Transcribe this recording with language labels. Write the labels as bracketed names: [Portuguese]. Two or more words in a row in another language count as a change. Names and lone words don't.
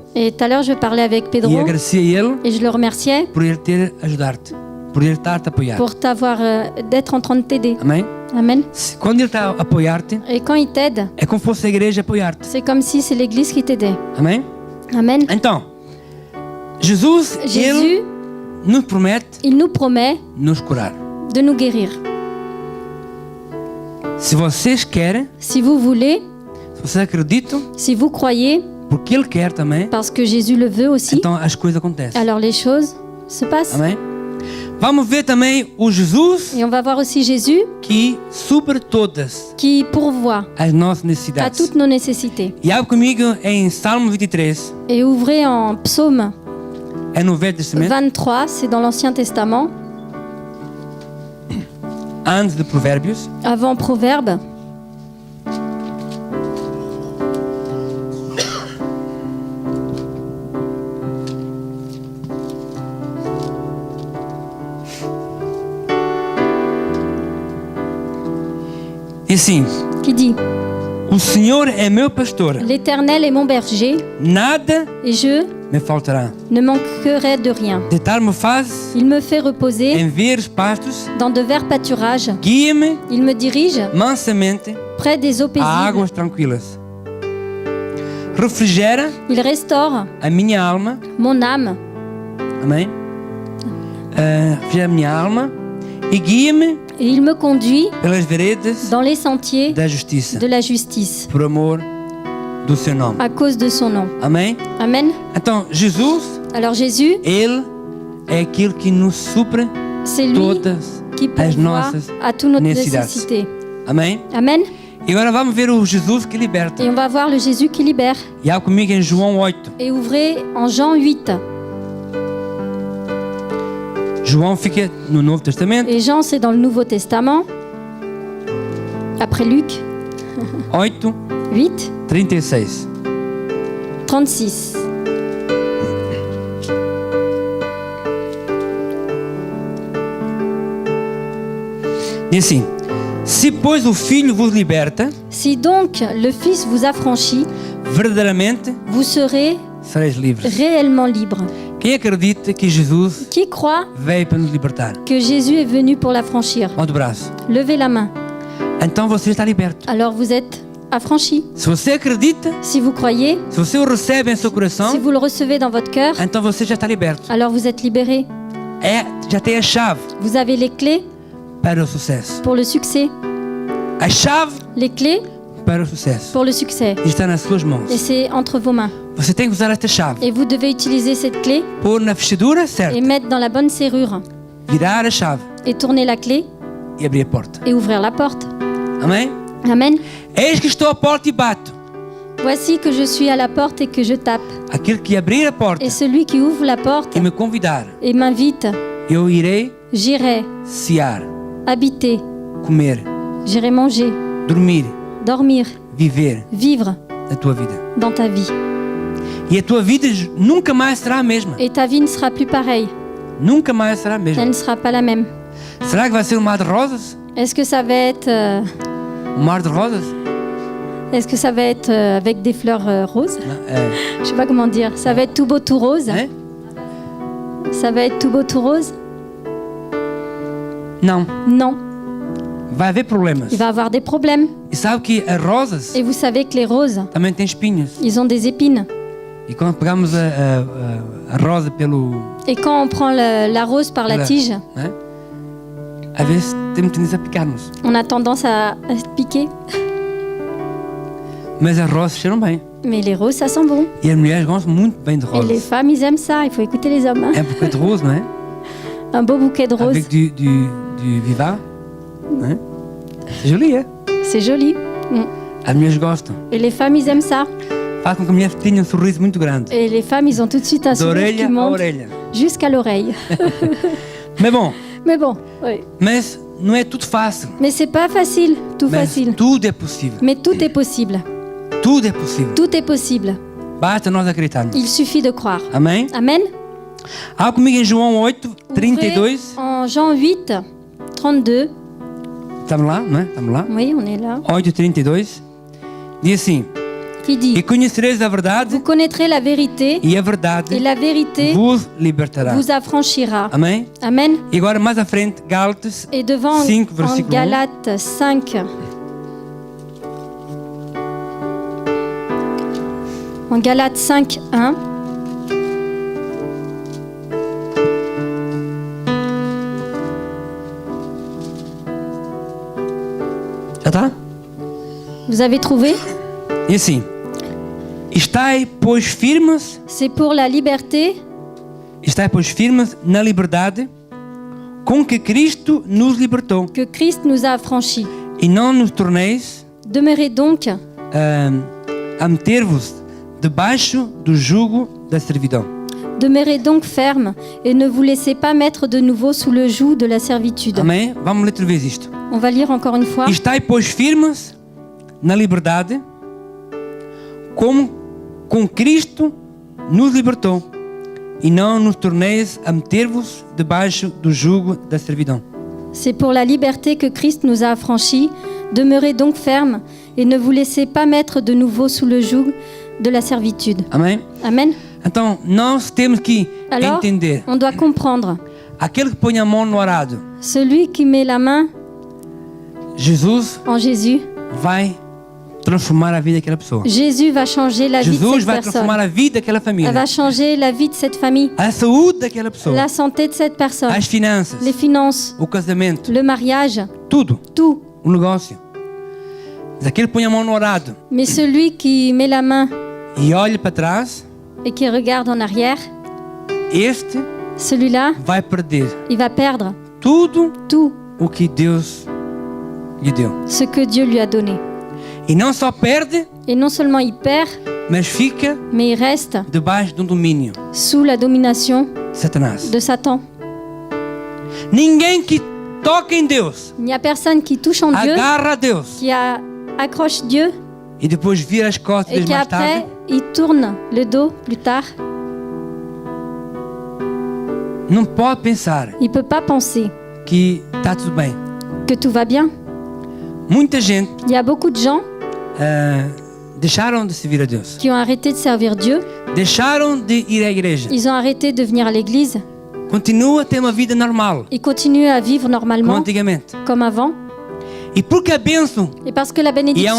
[French] Et tout à l'heure, je parlais avec [Portuguese] e Pedro agradecia a ele [French] et je le remerciais [Portuguese] por ele ter ajudar-te, por ele estar-te a apoiar. [French] pour d'être en train de t'aider. [Portuguese] Amém? [French] Amen. [Portuguese] Quando ele está a apoiar-te, [French] Et quand il t'aide, [Portuguese] é como se fosse a igreja a apoiar-te. [French] c'est comme si c'est l'Église qui t'aidait. [Portuguese] Amém? [French] Amen. [Portuguese] Então, Jesus, ele [French] Jésus, [Portuguese] nos promete [French] il nous promet [Portuguese] nos curar. [French] de nous guérir. [Portuguese] Se vocês querem, [French] Si vous voulez, [Portuguese] se vocês acreditam, [French] si vous croyez, [Portuguese] porque ele quer também, [French] parce que Jésus le veut aussi, [Portuguese] então as coisas acontecem. [French] alors les choses se passent. [Portuguese] Amém? Vamos ver também o Jesus [French] Et on va voir aussi Jésus [Portuguese] que supre todas [French] qui pourvoit [Portuguese] as nossas [French] à [Portuguese] necessidades. [French] toutes nos nécessités. [Portuguese] E abre comigo em Salmo 23, [French] Et ouvrez en Psaume [Portuguese] é no Velho Testamento, [French] 23, c'est dans l'Ancien Testament, [Portuguese] antes de Provérbios. [French] avant Proverbe. [Portuguese] E assim, [French] Qui dit: [Portuguese] o Senhor é meu pastor, [French] L'Éternel est mon berger, [Portuguese] nada [French] et je [Portuguese] me faltará. [French] ne manquerai de rien. [Portuguese] Deitar-me faz [French] Il me fait reposer [Portuguese] em verdes pastos, [French] dans de verts pâturages. [Portuguese] guia-me [French] Il me dirige [Portuguese] mansamente [French] près des eaux [Portuguese] a [French] paisibles. [Portuguese] águas tranquilas. Refrigera [French] Il restaure [Portuguese] a minha alma. [French] mon âme. [Portuguese] Amém? Refrigera a minha alma e guia-me [French] Et il me conduit [Portuguese] pelas veredas [French] dans les sentiers [Portuguese] da justiça, [French] de la justice, [Portuguese] por amor do seu nome. [French] à cause de son nom. [Portuguese] Amém? [French] Amen. [Portuguese] Então, Jesus, [French] Alors Jésus, [Portuguese] ele é aquele que nos supre [French] c'est lui [Portuguese] todas [French] qui [Portuguese] as [French] pourvoit [Portuguese] nossas [French] à toutes nos [Portuguese] necessidades. [French] nécessités. [Portuguese] Amém? [French] Amen. [Portuguese] E agora vamos ver o Jesus que liberta. [French] Et on va voir le Jésus qui libère. [Portuguese] E abre comigo em João 8. [French] Et ouvrez en Jean 8. [Portuguese] João fica no Novo Testamento. [French] Et Jean, c'est dans le Nouveau Testament. Après Luc 8, 8, 36. 36. [Portuguese] Diz assim: se pois o Filho vos liberta, [French] Si donc le Fils vous affranchit, [Portuguese] verdadeiramente [French] vous serez [Portuguese] sereis livres. [French] réellement libre. [Portuguese] Quem acredita que Jesus [French] Qui croit [Portuguese] veio para nos libertar? [French] que Jésus est venu pour l'affranchir? [Portuguese] Mão do braço. [French] Levez la main. [Portuguese] Então você está liberto. [French] Alors vous êtes affranchi. [Portuguese] Se você acredita, [French] Si vous croyez, [Portuguese] se você o recebe em seu [French] si [Portuguese] coração, [French] vous le recevez dans votre cœur, [Portuguese] então você já está liberto. [French] alors vous êtes libéré. [Portuguese] Já tem a chave [French] Vous avez les clés [Portuguese] para o sucesso. [French] pour le succès. [Portuguese] A chave [French] Les clés [Portuguese] para o sucesso [French] pour le succès. [Portuguese] está nas suas mãos. [French] Et c'est entre vos mains. [Portuguese] Você tem que usar esta chave, [French] Et vous devez utiliser cette clé [Portuguese] pôr na fechadura certa, [French] et mettre dans la bonne serrure. [Portuguese] virar a chave [French] Et tourner la clé [Portuguese] e abrir a porta. [French] et ouvrir la porte. [Portuguese] Amém? [French] Amen. [Portuguese] Eis que estou à porta e bato. [French] Voici que je suis à la porte et que je tape. [Portuguese] Aquele que abrir a porta [French] Et celui qui ouvre la porte [Portuguese] e me convidar, [French] et m'invite, [Portuguese] eu irei [French] j'irai [Portuguese] cear, [French] habiter, [Portuguese] comer, [French] j'irai manger, [Portuguese] dormir, [French] dormir, [Portuguese] viver [French] vivre [Portuguese] a tua vida. [French] dans ta vie. [Portuguese] E a tua vida nunca mais será a mesma. [French] Et ta vie ne sera plus pareille. [Portuguese] Nunca mais será a [French] Elle [Portuguese] mesma. [French] ne sera pas la même. [Portuguese] Será que vai ser um mar de rosas? [French] Est-ce que ça va être, [Portuguese] Um mar de rosas? [French] avec des fleurs roses? [Portuguese] É. [French] Je sais pas comment dire. Ça va être tout beau, tout rose? [Portuguese] É? [French] Ça va être tout beau, tout rose? [Portuguese] Não. [French] Non. [Portuguese] Vai haver problemas. [French] Il va avoir des problèmes. [Portuguese] E sabe que as rosas [French] Et vous savez que les roses, [Portuguese] também têm espinhos. [French] ils ont des épines. [Portuguese] E quando pegamos a rosa pelo... [French] Et quand on prend la rose par la Voilà. tige, [Portuguese] Né? Às vezes temos tendência a picar-nos. [French] on a tendance à se piquer. [Portuguese] Mas as rosas cheiram bem. [French] Mais les roses, ça sent bon. [Portuguese] E as mulheres gostam muito bem de [French] Et les [Portuguese] rosas. [French] femmes, ils aiment ça. Il faut écouter les hommes. Hein. [Portuguese] É um [French] bouquet de rose, [Portuguese] não é? [French] Un beau bouquet de roses. Avec du vivar. Né? C'est joli, é? C'est joli. Mm. [Portuguese] As mulheres gostam. [French] Et les femmes, ils aiment ça. [Portuguese] Faz com que a mulher tenha um sorriso muito grande. [French] Et les femmes, ils ont tout de suite un [Portuguese] Da [French] sourire [Portuguese] orelha [French] qui [Portuguese] à [French] monte [Portuguese] orelha. [French] jusqu'à l'oreille. [Portuguese] Mas bom, [French] Mais bon, oui. [Portuguese] mas não é tudo fácil. [French] Mais c'est pas facile, tout [Portuguese] Mas [French] facile. [Portuguese] tudo é possível. [French] Mais tout est possible. [Portuguese] Tudo é possível. [French] Tout est possible. [Portuguese] Basta nós acreditarmos. [French] Il suffit de croire. [Portuguese] Amém? [French] Amen. [Portuguese] Abra comigo em João 8, 32. [French] Ouvrez en Jean 8, 32. [Portuguese] Estamos lá, não é? Estamos lá. [French] Oui, on est là. 8, 32. [Portuguese] Diz assim: [French] qui dit [Portuguese] E conhecereis a verdade, [French] vous connaîtrez la vérité [Portuguese] e a verdade [French] et la vérité [Portuguese] vos libertará. [French] vous affranchira. [Portuguese] Amém? [French] Amen. [Portuguese] E agora mais à frente, Gálatas [French] Et devant 5, en [Portuguese] versículo 1. [French] Galates 5. En Galates 5, 1. [Portuguese] Já está? [French] Vous avez trouvé? [Portuguese] E assim, estai, pois, firmes, [French] C'est pour la liberté [Portuguese] na liberdade com que Cristo nos libertou. [French] que Christ nous a affranchis. [Portuguese] E não nos torneis [French] Demeurez donc, [Portuguese] a meter-vos debaixo do jugo da servidão. [French] demeurez donc ferme et ne vous laissez pas mettre de nouveau sous le joug de la servitude. [Portuguese] Amém? Vamos ler outra vez isto. [French] On va lire encore une fois. [Portuguese] Estai, pois, firmes na liberdade como com Cristo nos libertou. E não nos torneis a meter-vos debaixo do jugo da servidão. [French] C'est pour la liberté que Christ nous a affranchis. Demeurez donc ferme et ne vous laissez pas mettre de nouveau sous le joug de la servitude. [Portuguese] Amém? [French] Amen. [Portuguese] Então, nós temos que [French] Alors, [Portuguese] entender. [French] on doit comprendre. [Portuguese] Aquele que põe a mão no arado, [French] Celui qui met la main [Portuguese] Jesus [French] en Jésus, [Portuguese] vai transformar a vida daquela pessoa. [French] Jésus va changer la vie de [Portuguese] Jesus [French] cette [Portuguese] vai [French] personne. [Portuguese] transformar a vida daquela [French] Elle [Portuguese] família. [French] va changer la vie de cette famille, [Portuguese] A saúde daquela pessoa. [French] la santé de cette personne, [Portuguese] As finanças. [French] les finances, [Portuguese] O casamento. [French] le mariage, [Portuguese] Tudo. [French] tout. [Portuguese] O negócio. Mas aquele que põe a mão no arado [French] Mais celui qui met la main [Portuguese] e olha para trás, [French] et qui regarde en arrière, [Portuguese] este [French] celui-là, [Portuguese] vai perder [French] il va perdre [Portuguese] tudo [French] tout [Portuguese] o que Deus lhe deu. [French] ce que Dieu lui a donné. [Portuguese] E não só perde, [French] Et non seulement il perd, [Portuguese] mas fica [French] mais il reste [Portuguese] debaixo de um domínio [French] sous la domination [Portuguese] de Satanás. [French] de Satan. [Portuguese] Ninguém que toca em Deus, [French] Il n'y a personne qui touche en Dieu, [Portuguese] agarra a Deus [French] qui accroche Dieu [Portuguese] e depois vira as costas [French] et qui [Portuguese] mais tarde, [French] après, il tourne le dos plus tard. [Portuguese] não pode pensar [French] Il ne peut pas penser [Portuguese] que está tudo bem. [French] que tout va bien. [Portuguese] Muita gente [French] Il y a beaucoup de gens [Portuguese] deixaram de servir a Deus, [French] qui ont arrêté de servir Dieu. [Portuguese] deixaram de ir à igreja, [French] Ils ont arrêté de venir à l'église. [Portuguese] continua a ter uma vida normal, [French] Ils continuent à vivre [Portuguese] como [French] normalement, [Portuguese] antigamente. [French] comme avant. [Portuguese] E porque a bênção [French] Et parce que la [Portuguese] e a [French] bénédiction